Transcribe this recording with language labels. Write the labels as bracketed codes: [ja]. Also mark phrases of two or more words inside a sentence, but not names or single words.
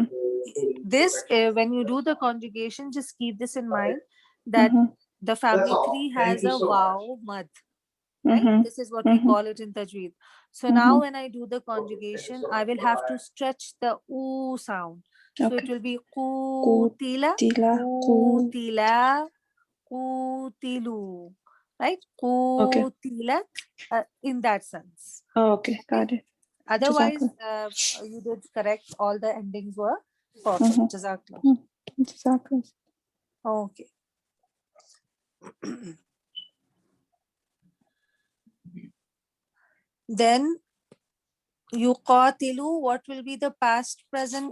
[en] this, when you do the conjugation, just keep this in mind that mhm, the family three has a vowel mad, right? mhm, This is what we mhm, call it in Tajweed. So now mhm. when I do the conjugation, I will have to stretch the oo sound. So it Okay. will be qutila, Kutila, [ar] قُتِلَ قُتِلُوا, [en] right? Okay. Qutilat, in that sense. Oh, okay. Got it. Otherwise, Jazakallah. you did correct. All the endings were perfect. Mhm, Jazakallah. Jazakallah. Okay. Then yuqatilu, what will be the past present?